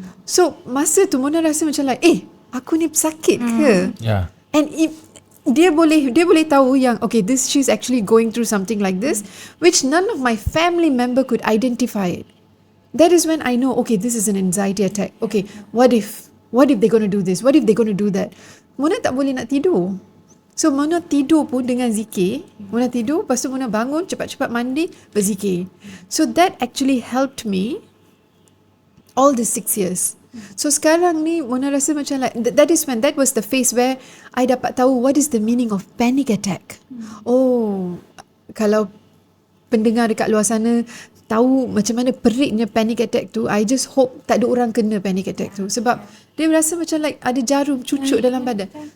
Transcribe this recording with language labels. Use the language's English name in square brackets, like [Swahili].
[Malay] So masa tu Mona rasa macam like, aku ni sakit ke? [English] Yeah. And [Malay] dia boleh tahu yang [English] okay, she's actually going through something like this, which none of my family member could identify it. That is when I know, okay, this is an anxiety attack. Okay, what if they're going to do this? What if they're going to do that? [Malay] Mona tak boleh nak tidur. So Mona tidur pun dengan zikir. Mona tidur, lepas tu Mona bangun, cepat-cepat mandi, berzikir. [English] So that actually helped me all the 6 years. So [Malay] sekarang ni Mona rasa macam [English] like that was the phase where I [Malay] dapat tahu [English] what is the meaning of panic attack. [Malay] Oh, kalau pendengar dekat luar sana tahu macam mana peritnya panic attack tu, [English] I just hope [Malay] tak ada orang kena panic attack tu, sebab dia rasa macam like ada jarum cucuk dalam badan.